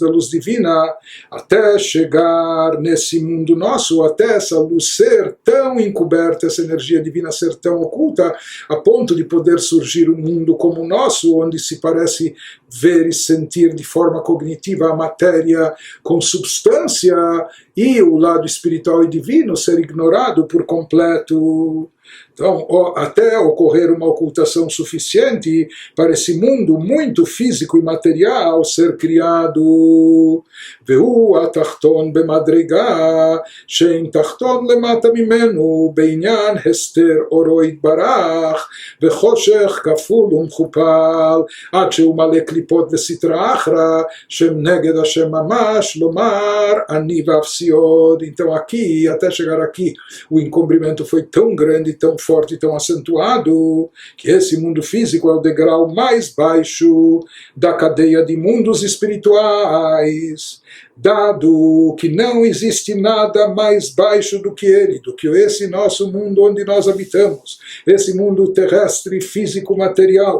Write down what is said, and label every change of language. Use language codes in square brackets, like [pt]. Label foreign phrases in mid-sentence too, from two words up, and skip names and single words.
[pt] da luz divina, até chegar nesse mundo nosso, até essa luz ser tão encoberta, essa energia divina ser tão oculta, a ponto de poder surgir um mundo como o nosso, onde se parece ver e sentir de forma cognitiva a matéria com substância, e o lado espiritual e divino ser ignorado por completo. Então, até ocorrer uma ocultação suficiente para esse mundo muito físico e material ser criado. [he] והוא התחתון במדרגה, שאין תחתון למטה ממנו, בענין הסתר אורו יתברך, וחושך כפול ומכופל, עד שהוא מלא קליפות וסטרא אחרא, שהם נגד ה' ממש, לומר אני ואפסי עוד. [pt] Então aqui, até chegar aqui, o encobrimento foi tão grande, tão forte, tão acentuado, que esse mundo físico é o degrau mais baixo da cadeia de mundos espirituais, dado que não existe nada mais baixo do que ele, do que esse nosso mundo onde nós habitamos, esse mundo terrestre, físico, material.